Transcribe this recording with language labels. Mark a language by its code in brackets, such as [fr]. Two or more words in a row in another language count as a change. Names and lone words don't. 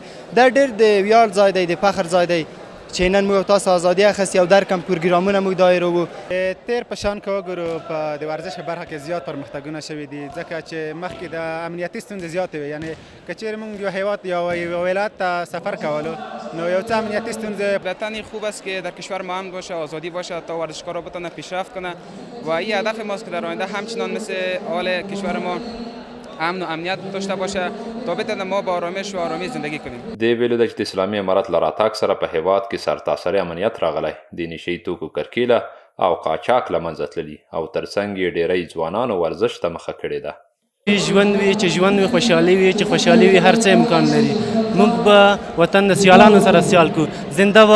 [ps] دا ډېر د ویاړ ځای دی، د فخر ځای دی چې نن موږ تاسو ازادي اخیستې او در کم پروګرامونه موږ دایروو. تیر په شان که وګورو په د ورزش په برخه کې زیات پرمختګونه شوي دي، ځکه چې مخکې د امنیتي ستونزې زیاتې وي. یعنې که چیرې موږ یو هیواد یا یو ولایت ته سفر کولو نو یو څه امنیتی ستونزه. [fa] قطعا خوب است که در کشور ما امن باشه، آزادی باشه تا ورزشکارا بتونن پیشرفت کنه و این هدف ماست که در آینده همچنان مثل حال کشور ما امن و امنیت داشته باشه تا بتونه ما با آرامش و آرامی زندگی کنیم. [ps] دې ویلو ده چې د اسلامي امارت له راتګ سره په هیواد کې سرتاسري امنیت راغلی، د نشهیي توکو کرکیله او قاچاق له منځه تللي او ترڅنګ یې ډېری ځوانانو ورزش ته مخه کړې ده. ژوند وي چې ژوند وي، خوشحالي وي چې خوشحالي وي، هر څه امکان لري. موږ به وطن د سیالانو سره سیال کو.